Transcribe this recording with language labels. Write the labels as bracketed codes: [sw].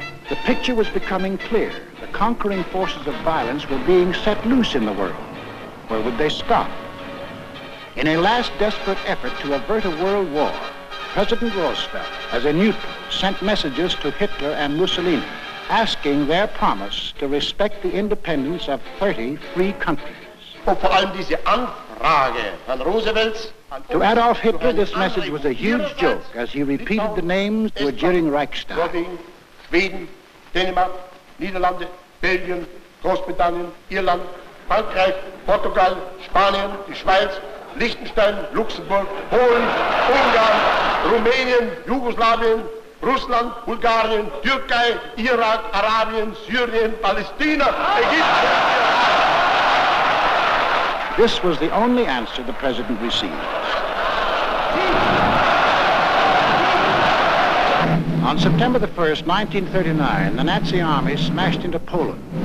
[en] the picture was becoming clear. The conquering forces of violence were being set loose in the world. Where would they stop? In a last desperate effort to avert a world war, President Roosevelt, as a neutral, sent messages to Hitler and Mussolini, asking their promise to respect the independence of 30 free countries. [de] Und vor allem diese Anfrage Herrn Roosevelts. [en] To Adolf Hitler, this message was a huge joke as he repeated the names to a jeering Reichstag. [de] Norwegen, Schweden, Dänemark, Niederlande, Belgien, Großbritannien, Irland, Frankreich, Portugal, Spanien, die Schweiz, Liechtenstein, Luxemburg, Polen, Ungarn, Rumänien, Jugoslawien, Russland, Bulgarien, Türkei, Irak, Arabien, Syrien, Palästina, Ägypten. [en] This was the only answer the president received. On September the 1st, 1939, the Nazi army smashed into Poland.